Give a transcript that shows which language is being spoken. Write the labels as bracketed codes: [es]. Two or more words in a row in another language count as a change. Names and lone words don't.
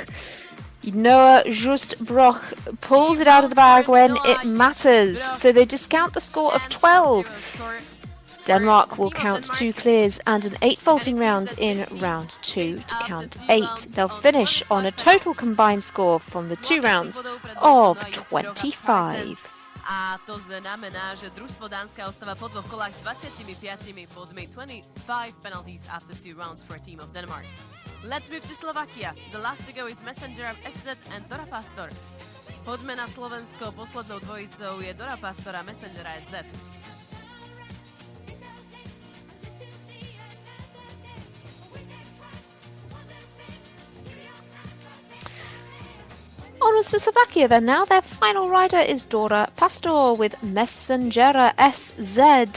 [en] Noah Just Broch pulls it out of the bag when it matters, so they discount the score of 12. Denmark will count 2 clears and an 8 vaulting round in round 2 to count 8. They'll finish on a total combined score from the 2 rounds of 25. [sk] A to znamená, že družstvo Dánska ostáva po 2 kolách 25 bodmi, 25 [en] penalties after 2 rounds for a team of Denmark. Let's move to Slovakia. The last to go is Messenger of SZ and Dora Pastor. [sk] Poďme na Slovensko. Poslednou dvojicou je Dora Pastor a Messenger a SZ. [en] Onwards to Slovakia then now. Their final rider is Dora Pastor with Messengera SZ.